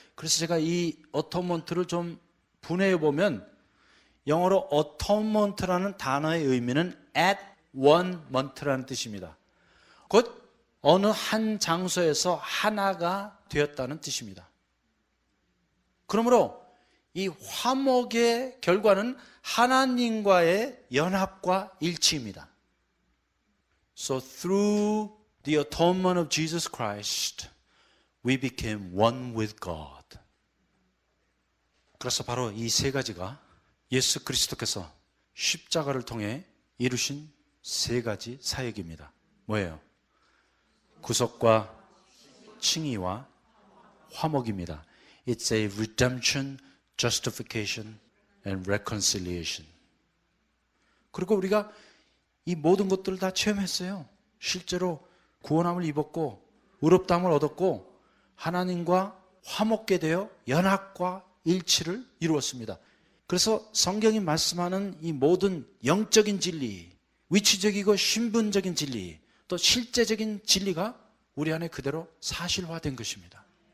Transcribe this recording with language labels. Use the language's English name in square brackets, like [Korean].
[Korean] 그래서 제가 이 atonement를 좀 분해해 보면 영어로 atonement라는 단어의 의미는 [English] at one month [Korean] 라는 뜻입니다. 곧 어느 한 장소에서 하나가 되었다는 뜻입니다. 그러므로 이 화목의 결과는 하나님과의 연합과 일치입니다. [English] So through the atonement of Jesus Christ, we became one with God. [Korean] 그래서 바로 이 세 가지가 예수 그리스도께서 십자가를 통해 이루신 세 가지 사역입니다. 뭐예요? 구속과 칭의와 화목입니다. [English] It's a redemption, justification, and reconciliation. [Korean] 그리고 우리가 이 모든 것들을 다 체험했어요. 실제로 구원함을 입었고 의롭다함을 얻었고 하나님과 화목게 되어 연합과 일치를 이루었습니다. 그래서 성경이 말씀하는 이 모든 영적인 진리, 위치적이고 신분적인 진리, 또 실제적인 진리가 우리 안에 그대로 사실화된 것입니다.